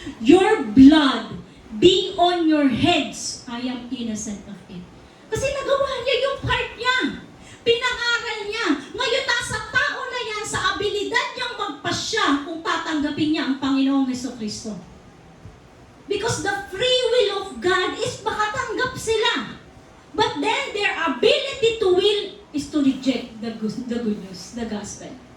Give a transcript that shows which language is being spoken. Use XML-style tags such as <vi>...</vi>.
<en>Your blood be on your heads. I am innocent of it.</en> <tl>Kasi nagawa niya yung part niya. Pinangaral niya. Ngayon, nasa tao na yan sa abilidad niyang magpasya kung tatanggapin niya ang Panginoong Hesukristo.</tl> <en>Because the free will of God is</en> <tl>makatanggap sila.</tl> <en>But then their ability to will is to reject the good news, the gospel.</en>